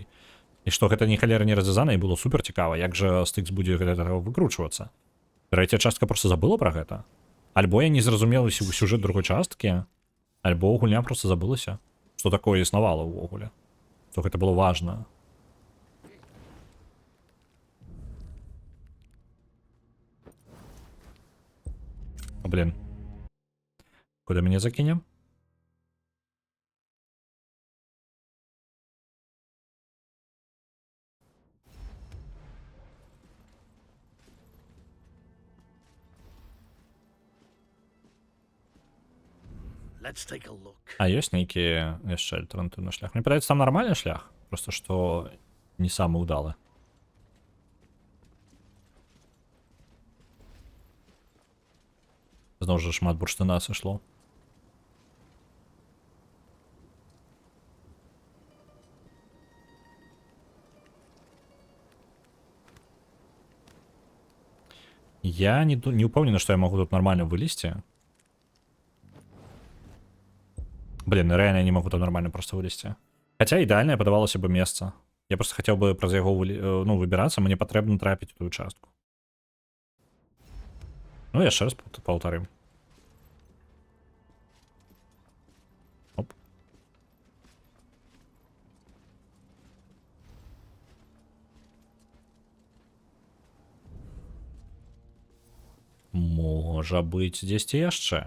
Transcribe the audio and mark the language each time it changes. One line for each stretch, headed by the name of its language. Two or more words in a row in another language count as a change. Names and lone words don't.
Belarusian: І што гэта ні халера не развязана, і было супер цікава, як жа стыкс будзе гэтага выкручвацца. Трэцяя частка просто забыла пра гэта. Альбо я не зразумела сюжэт другой часткі, альбо гульня просто забылася, што такое існавала ўвогуле. Што гэта было важна.
Russian: Блин. Куда меня закинем?
English: Let's take a look.
Belarusian: А ёсць нейкі яшчэ альтэрнатыўны шлях? Мне падаецца, там нармальны шлях, просто што не самы ўдалы. Зноў жа шмат бурштына сышло. Я не упэўнены, што я магу тут нармальна вылезці.
Russian: Блин, реально я не могу там нормально просто вылезти. Хотя идеальное подавалось бы место. Я просто хотел бы
Belarusian: праз яго
Russian: выбираться,
Belarusian: мне патрэбна трапіць
Russian: ту участку.
Belarusian: Ну, яшчэ раз паўтарым. Оп. Можа быць, дзесьці яшчэ.